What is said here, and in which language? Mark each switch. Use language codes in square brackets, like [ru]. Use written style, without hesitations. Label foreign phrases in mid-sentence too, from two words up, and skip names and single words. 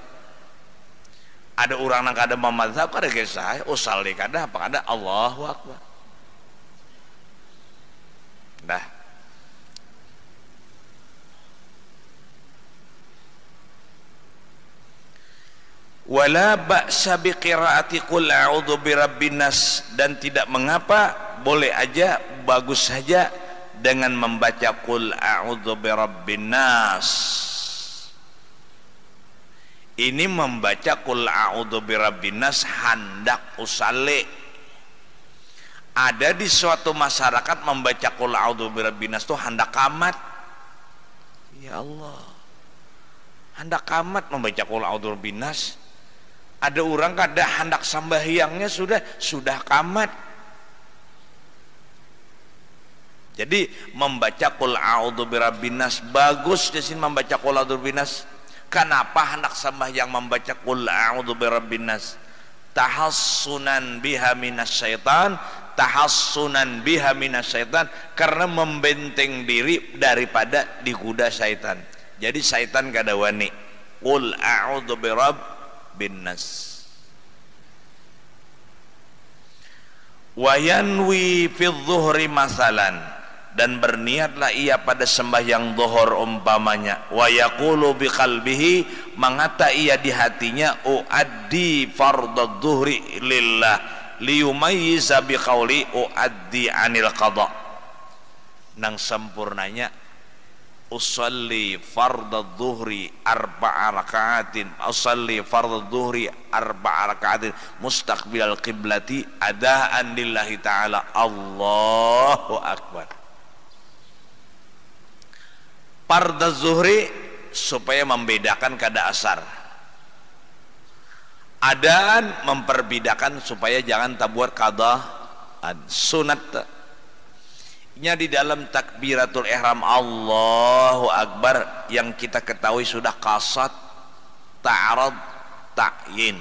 [bjn] Ada orang yang kada memadzhab kada kisah usalli kada apa kada [ar] الله أكبر. [bjn] Dah. [ar] ولا بأس بقراءة قل أعوذ برب الناس, [bjn] dan tidak mengapa, boleh aja, bagus saja dengan membaca [ar] قل أعوذ برب الناس. [bjn] Ini membaca [ar] قل أعوذ برب الناس [bjn] hendak usalli. Ada di suatu masyarakat membaca [ar] قل أعوذ برب الناس [bjn] itu hendak kamat. [ar] يا الله, [bjn] hendak kamat membaca [ar] قل أعوذ برب الناس. [bjn] Ada orang kada hendak sembahyangnya sudah kamat. Jadi membaca [ar] قل أعوذ برب الناس [bjn] bagus di sini membaca [ar] قل أعوذ برب الناس. [bjn] Kenapa hendak sembahyang membaca [ar] قل أعوذ برب الناس? تحصنا بها من الشيطان تحصنا بها من الشيطان, [bjn] karena membenteng diri daripada digoda syaitan. [ar] Jadi syaitan kada wani. قل أعوذ برب الناس. وينوي في الظهر مثلا, [bjn] dan berniatlah ia pada sembahyang zuhur umpamanya. [ar] ويقول بقلبه, [bjn] mengata ia di hatinya, [ar] أؤدي فرض الظهر لله ليميز بقوله أؤدي عن القضاء. [bjn] Nang sempurnanya [ar] أصلي فرض الظهر أربع ركعات، أصلي فرض الظهر أربع ركعات مستقبل القبلة أداء لله تعالى. الله أكبر. فرض الظهر [bjn] supaya membedakan kada asar. Adaan memperbedakan supaya jangan tabuat qada. Sunat nya di dalam takbiratul ihram [ar] الله أكبر [bjn] yang kita ketahui sudah qasad, ta'arad, ta'yin.